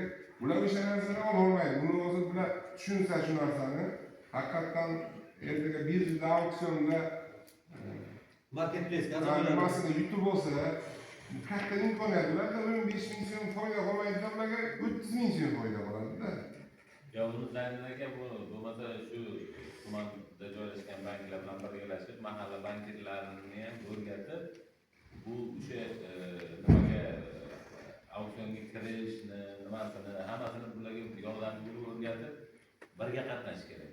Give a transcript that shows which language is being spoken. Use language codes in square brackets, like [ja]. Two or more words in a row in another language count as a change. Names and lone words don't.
[uz] Bular o'sha narsani ololmaydi. Buni o'zi bular tushunsa shu narsani, haqiqatan ertaga birjada auksionda Marketplace nimasini yutib olsa, katta imkoniyat. Ularda 15 ming so'm foyda qolmaydiganlarga 30 ming so'm foyda qoladi-da. Ya bunu Zaynaka bo'lmasa shu tumanda joylashgan banklar bilan birgalashib, mahalla bankirlarini ham o'rgatib, bu o'sha nimaga auksionga kirishni, nimasini, hammasini bularga yordam berib o'rgatib, birga qatnashish kerak.